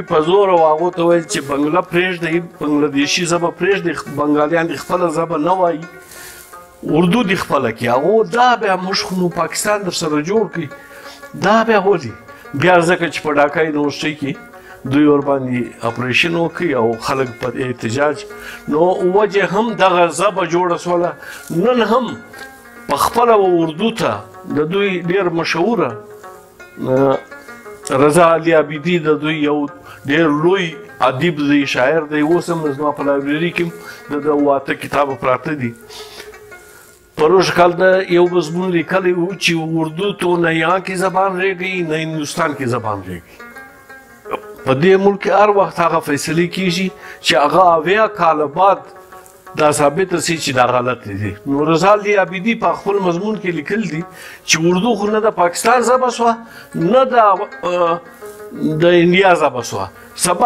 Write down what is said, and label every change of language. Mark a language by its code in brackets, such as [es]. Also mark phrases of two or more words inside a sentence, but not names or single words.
[ps] په زوره هغو ته ویل چې بنګله پرېږدئ بنګلادیشي ژبه پرېږدئ بنګالیان د خپله ژبه نه وایي اردو دی خپله کړي هغو دا بیا موږ خو نو پاکستان درسره جوړ کړي دا بیا ولې بیا ځکه چې په ډاکا یونیورسټۍ کې دوی ورباندې اپریشن وکړي او خلک په احتجاج نو وجه هم دغه ژبه جوړه شوله نن هم په خپله اردو ته د دوی ډېر مشهوره رضا علي عابدي د دوی یو ډېر لوی ادیب دی شاعر دی اوس هم زما په لایبرري کې د ده 8 کتابه پراته دي پروش کال دا یو مضمون لیکلی و چې اردو [ur] تو نه یہاں کی زبان رہ گئی نه ہندوستان کی زبان رہ گئی [ps] په دې ملک کې هر وخت هغه فیصلې کیږي چې هغه اویا کاله بعد دا ثابته شي چې دا غلط دي نو رضا علي عابدي په خپل مضمون کې لیکل دي چې اردو خو نه د پاکستان ژبه شوه نه د انډیا ژبه شوه سبا